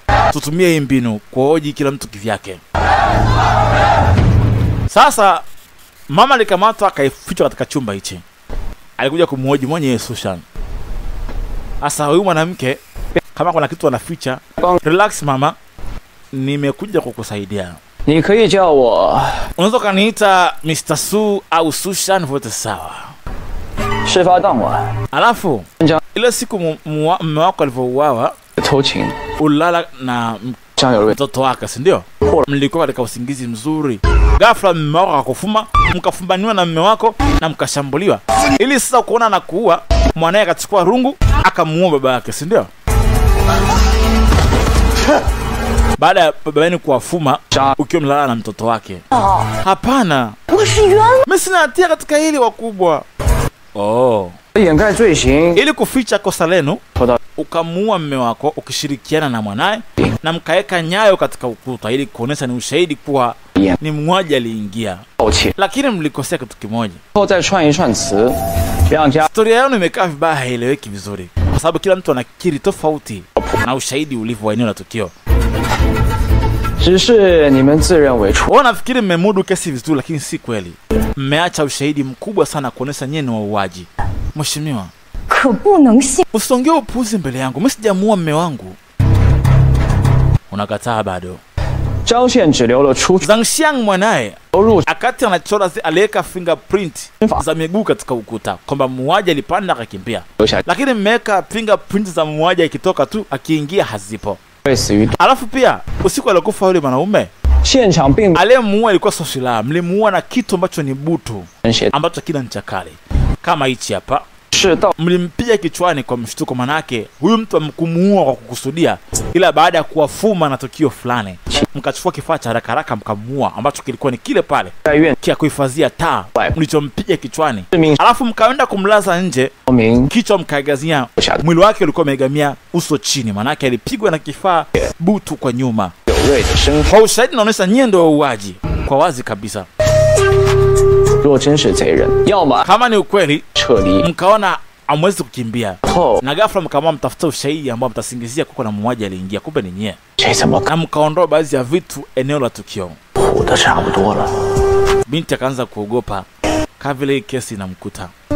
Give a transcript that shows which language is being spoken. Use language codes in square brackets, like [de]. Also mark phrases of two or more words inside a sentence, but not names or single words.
[sw] Tutumie hii mbinu kuhoji kila mtu kivyake. Sasa mama alikamatwa akaifichwa katika chumba hichi. Alikuja kumhoji mwenye Sushan. Sasa huyu mwanamke kama kuna kitu anaficha, relax mama, nimekuja kukusaidia. [zh] 你可以叫我 [sw] Unaweza kaniita Mr. Su au Sushan, vote sawa. [zh] 事发当晚 [sw] Alafu ile siku mume wako alivyouawa [zh] 偷情， [sw] ulala na 张有瑞 mtoto wake, si ndio? Mlikuwa katika usingizi mzuri. Ghafla mume wako akakufuma, mkafumbaniwa na mume wako na mkashambuliwa. Ili sasa kuona na kuua, mwanae akachukua rungu akamuua baba yake, si ndio? Baada ya baba yenu kuwafuma ukiwa mlala na mtoto wake. Hapana. [zh] 我是冤枉， [sw] Mimi sina hatia katika hili wakubwa. Oh. [zh] 掩盖罪行， [sw] Ili kuficha kosa lenu, [zh] 拖到 [sw] ukamuua mume wako ukishirikiana na mwanae na mkaweka nyayo katika ukuta ili kuonesha ni ushahidi kuwa ni muuaji aliingia. [zh] 盗窃， [sw] Lakini mlikosea kitu kimoja. [zh] 后再串一串词，让家 [sw] Historia yenu imekaa vibaya, haieleweki vizuri kwa sababu kila mtu anakiri tofauti na ushahidi ulivyo wa eneo la tukio. [zh] 只是你们自认为出 [sw] Wao nafikiri mmemudu kesi vizuri, lakini si kweli. Mmeacha ushahidi mkubwa sana kuonesha nyinyi ni wauaji. Mheshimiwa, [zh] 可不能信。 [sw] usongee upuzi mbele yangu. Mimi sijamuua mume wangu. Unakataa bado. [zh] 张宪只留了出 [sw] Zhang Xiang mwanae [zh] 入 [sw] akati anachora aliweka fingerprint za miguu katika ukuta kwamba muuaji alipanda akakimbia, [zh] 留下 [sw] lakini mmeweka fingerprint za muuaji akitoka tu akiingia hazipo. [zh] 被死于 [sw] Alafu pia usiku alikufa yule mwanaume [zh] 现场并没 [sw] aliyemuua alikuwa sio silaha, mlimuua na kitu ambacho ni butu [zh] 人写 [sw] ambacho kina ncha kali kama hichi hapa. [zh] 是到 [sw] Mlimpiga kichwani kwa mshtuko, manake huyu mtu amkumuua kwa kukusudia, ila baada ya kuwafuma na tukio fulani mkachukua kifaa cha haraka haraka mkamuua, ambacho kilikuwa ni kile pale [zh] 在院 [sw] kia kuhifadhia taa mlichompiga kichwani, [zh] 市民 [sw] alafu mkaenda kumlaza nje, [zh] 说明 [sw] kichwa mkaegazia, [zh] 留下 [sw] mwili wake ulikuwa umeegamia uso chini, manake alipigwa na kifaa butu kwa nyuma. [zh] 有瑞的身份。 [sw] Kwa ushahidi naonyesha nyie ndio wauaji kwa wazi kabisa. [zh] 若真是贼人，要么 [sw] Kama ni ukweli [zh] 撤离， [sw] mkaona amwezi kukimbia. Na ghafla mkaamua mtafuta ushahidi ambao mtasingizia kuko na muuaji aliingia, kumbe ni nyie. Na mkaondoa baadhi ya vitu eneo la tukio. Binti akaanza kuogopa kama vile hii kesi inamkuta.